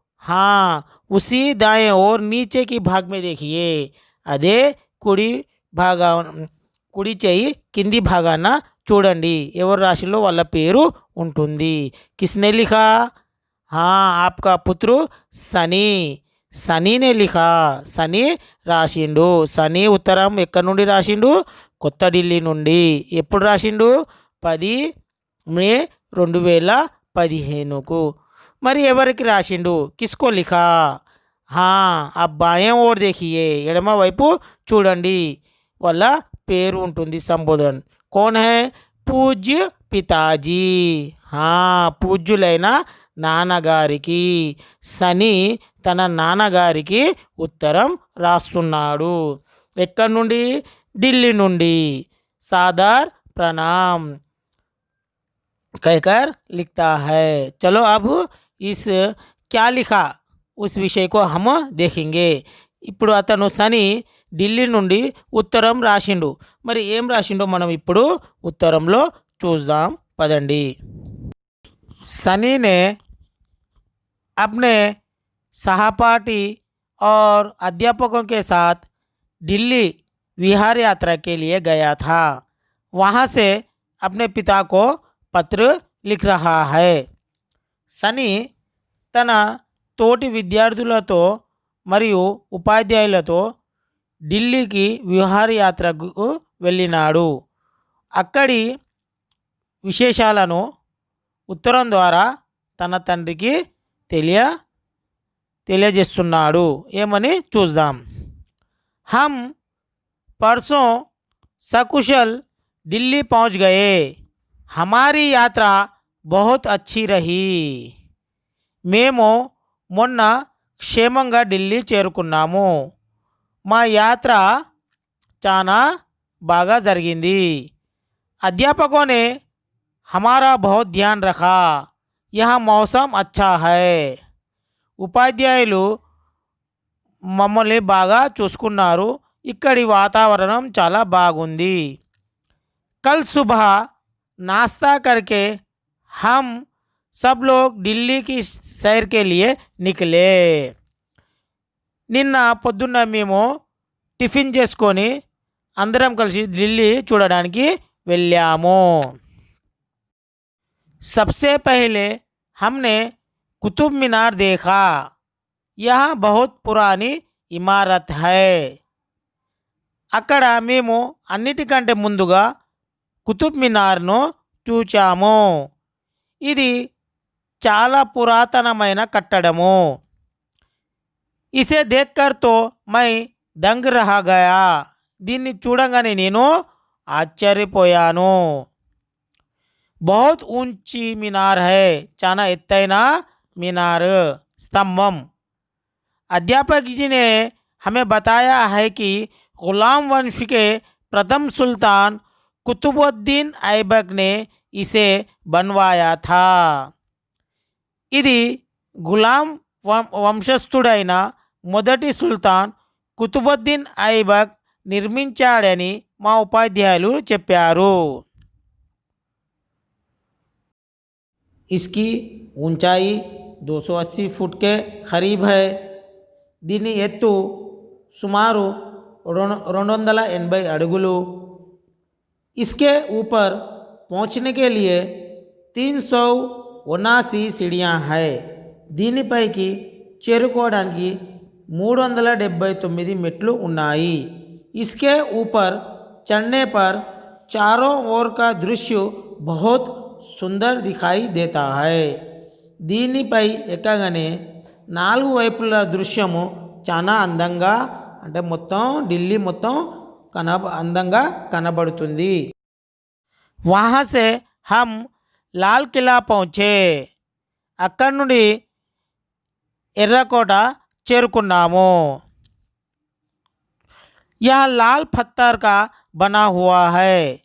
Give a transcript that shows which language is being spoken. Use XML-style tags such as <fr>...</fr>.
<hi>हाँ, उसी दाएं और नीचे की भाग में देखिए।</hi> <te>अदे कुड़ी భాగా కుడి చేయి కింది భాగాన చూడండి ఎవరు రాశిలో వాళ్ళ పేరు ఉంటుంది.</te> <hi>కిస్నే లిఖా? ఆప్కా పుత్రు శని. శనినే లిఖా.</hi> <te>శని రాసిండు. శని ఉత్తరం ఎక్కడి నుండి రాసిండు? కొత్త ఢిల్లీ నుండి. ఎప్పుడు రాసిండు? 10 మే 2015కు. మరి ఎవరికి రాసిండు?</te> <hi>కిస్కో లిఖా? అబ్ బాయే ఓర్ దేఖియే,</hi> <te>ఎడమ వైపు చూడండి వాళ్ళ పేరు ఉంటుంది సంబోధన్.</te> <hi>कौन है?</hi> <te>పూజ్య పితాజీ. పూజ్యులైన నాన్నగారికి. శని తన నాన్నగారికి ఉత్తరం రాస్తున్నాడు. ఎక్కడి నుండి? ఢిల్లీ నుండి.</te> <hi>సాదర్ प्रणाम कहकर लिखता है. चलो अब इस क्या लिखा उस विषय को हम देखेंगे.</hi> <te>ఇప్పుడు అతను శని ఢిల్లీ నుండి ఉత్తరం రాసిండు. మరి ఏం రాసిండో మనం ఇప్పుడు ఉత్తరంలో చూద్దాం పదండి.</te> <hi>शनि ने अपने सहपाठी और अध्यापकों के साथ दिल्ली विहार यात्रा के लिए गया था. वहाँ से अपने पिता को पत्र लिख रहा है.</hi> <te>శని తన తోటి విద్యార్థులతో మరియు ఉపాధ్యాయులతో ఢిల్లీకి విహారయాత్రకు వెళ్ళినాడు. అక్కడి విశేషాలను ఉత్తరం ద్వారా తన తండ్రికి తెలియజేస్తున్నాడు. ఏమని చూద్దాం.</te> <hi>हम परसों सकुशल दिल्ली पहुंच गए. हमारी यात्रा बहुत अच्छी रही.</hi> <te>మేము మొన్న క్షేమంగా ఢిల్లీ చేరుకున్నాము. మా యాత్ర చాలా బాగా జరిగింది.</te> <hi>अध्यापकों ने हमारा बहुत ध्यान रखा. यहाँ मौसम अच्छा है.</hi> <te>ఉపాధ్యాయులు మమ్మల్ని బాగా చూసుకున్నారు. ఇక్కడి వాతావరణం చాలా బాగుంది.</te> <hi>कल सुबह नाश्ता करके हम सब लोग दिल्ली की सैर के लिए निकले.</hi> <te>నిన్న పొద్దున్న మేము టిఫిన్ చేసుకొని అందరం కలిసి ఢిల్లీ చూడడానికి వెళ్ళాము.</te> <hi>सबसे पहले हमने कुतुब मीनार देखा. यह बहुत पुरानी इमारत है.</hi> <te>అక్కడ మేము అన్నిటికంటే ముందుగా కుతుబ్ మినార్ను చూచాము. ఇది చాలా పురాతనమైన కట్టడము.</te> <hi>ఇసే దేఖ్కర్ తో మై దంగ్ రహా గయా.</hi> <te>దీన్ని చూడంగానే నేను ఆశ్చర్యపోయాను.</te> <hi>బహుత్ ఊంచి మినార్ హై.</hi> <te>చాలా ఎత్తైన మినార్ స్తంభం.</te> <hi>अध्यापक जी ने हमें बताया है कि गुलाम वंश के प्रथम सुल्तान कुतुबुद्दीन ऐबक ने इसे बनवाया था.</hi> <te>ఇది గులాం వంశస్థుడైన మొదటి సుల్తాన్ కుతుబుద్దీన్ ఐబక్ నిర్మించాడని మా ఉపాధ్యాయులు చెప్పారు.</te> <hi>इसकी ऊंचाई 280 फुट के करीब है.</hi> <te>దీని ఎత్తు సుమారు 280 అడుగులు.</te> <hi>इसके ऊपर पहुंचने के लिए 379 सीढ़ियां है.</hi> <te>దీనిపైకి చేరుకోవడానికి 379 మెట్లు ఉన్నాయి.</te> <hi>इसके ऊपर चढ़ने पर चारों ओर का दृश्य बहुत सुंदर दिखाई देता है.</hi> <te>దీనిపై ఎక్కగానే 4 వైపుల దృశ్యము చాలా అందంగా అంటే మొత్తం ఢిల్లీ మొత్తం అందంగా కనబడుతుంది.</te> <hi>वहाँ से हम लाल किला पहुँचे.</hi> <te>అక్కడి నుండి ఎర్రకోట చేరుకున్నాము.</te> <hi>यह लाल पत्थर का बना हुआ है.</hi>